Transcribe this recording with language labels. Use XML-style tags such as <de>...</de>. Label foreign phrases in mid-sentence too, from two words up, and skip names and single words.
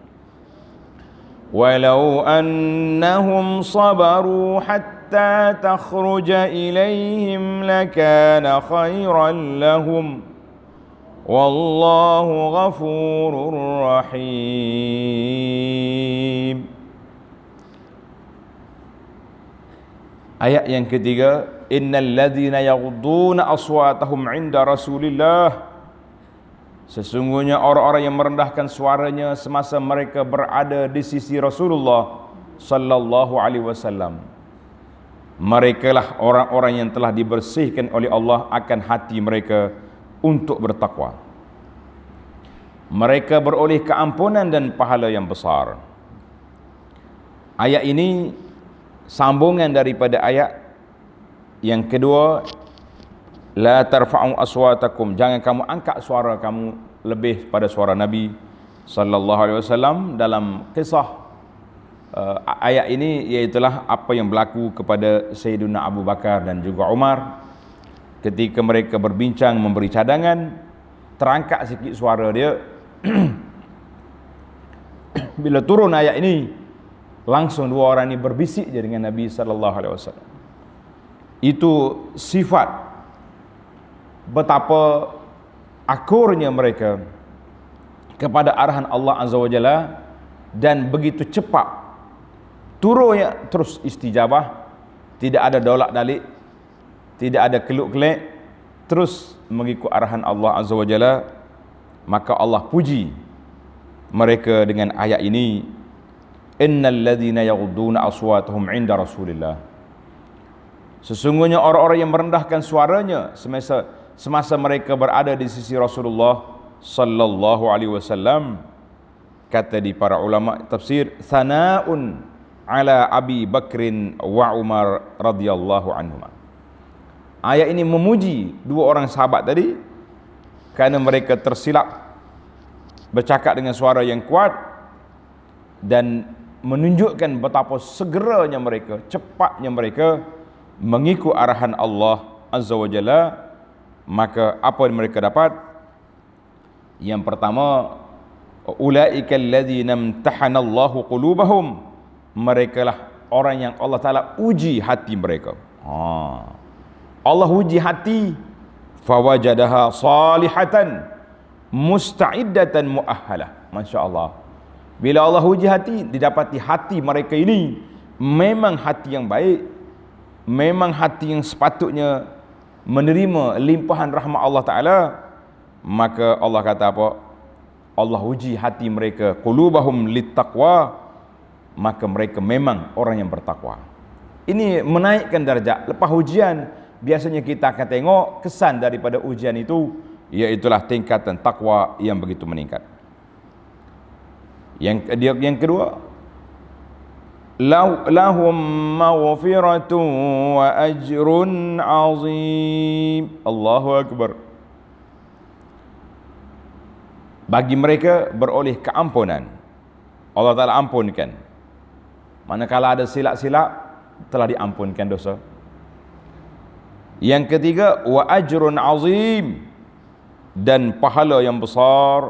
<ar>ولو أنهم صبروا حتى تخرج إليهم لكان خيرا لهم والله غفور رحيم.</ar> <ms>Ayat yang ketiga,</ms> <ar>إن الذين يغضون أصواتهم عند رسول الله,</ar> <ms>sesungguhnya orang-orang yang merendahkan suaranya semasa mereka berada di sisi Rasulullah</ms> <ar>صلى الله عليه وسلم,</ar> <ms>merekalah orang-orang yang telah dibersihkan oleh Allah akan hati mereka untuk bertakwa. Mereka beroleh keampunan dan pahala yang besar. Ayat ini sambungan daripada ayat yang kedua,</ms> <ar>لا ترفعوا أصواتكم,</ar> <ms>jangan kamu angkat suara kamu lebih pada suara Nabi</ms> <ar>صلى الله عليه وسلم.</ar> <ms>Dalam kisah ayat ini iaitulah apa yang berlaku kepada Sayyidina Abu Bakar dan juga Umar ketika mereka berbincang memberi cadangan, terangkat sikit suara dia. Bila turun ayat ini, langsung dua orang ini berbisik je dengan Nabi</ms> <ar>صلى الله عليه وسلم.</ar> <ms>Itu sifat betapa akurnya mereka kepada arahan Allah</ms> <ar>عز وجل,</ar> <ms>dan begitu cepat turunnya terus istijabah, tidak ada dolak dalik, tidak ada keluk-kelek, terus mengikut arahan Allah</ms> <ar>عز وجل.</ar> <ms>Maka Allah puji mereka dengan ayat ini,</ms> <ar>إن الذين يغضون أصواتهم عند رسول الله,</ar> <ms>sesungguhnya orang-orang yang merendahkan suaranya semasa mereka berada di sisi Rasulullah</ms> <ar>صلى الله عليه وسلم.</ar> <ms>Kata di para ulama tafsir,</ms> <ar>ثناء على أبي بكر وعمر رضي الله عنهما.</ar> <ms>Ayat ini memuji dua orang sahabat tadi kerana mereka tersilap bercakap dengan suara yang kuat dan menunjukkan betapa segeranya mereka, cepatnya mereka mengikut arahan Allah</ms> <ar>عز وجل.</ar> <ms>Maka apa yang mereka dapat? Yang pertama,</ms> <ar>أولئك الذين امتحن الله قلوبهم,</ar> <ms>merekalah orang yang Allah Taala uji hati mereka. Allah uji hati,</ms> <ar>فوجدها صالحة مستعدة مؤهلة. ما شاء الله.</ar> <ms>Bila Allah uji hati, didapati hati mereka ini memang hati yang baik, memang hati yang sepatutnya menerima limpahan rahmat Allah Ta'ala. Maka Allah kata apa? Allah uji hati mereka,</ms> <ar>قلوبهم للتقوى,</ar> <ms>maka mereka memang orang yang bertakwa. Ini menaikkan darjat. Lepas ujian, biasanya kita akan tengok kesan daripada ujian itu, iaitulah tingkatan takwa yang begitu meningkat. Yang kedua,</ms> <ar>لهم مغفرة وأجر عظيم. الله أكبر.</ar> <ms>Bagi mereka beroleh keampunan, Allah Ta'ala ampunkan. Manakala ada silap-silap, telah diampunkan dosa. Yang ketiga,</ms> <ar>وأجر عظيم,</ar> <ms>dan pahala yang besar.</ms>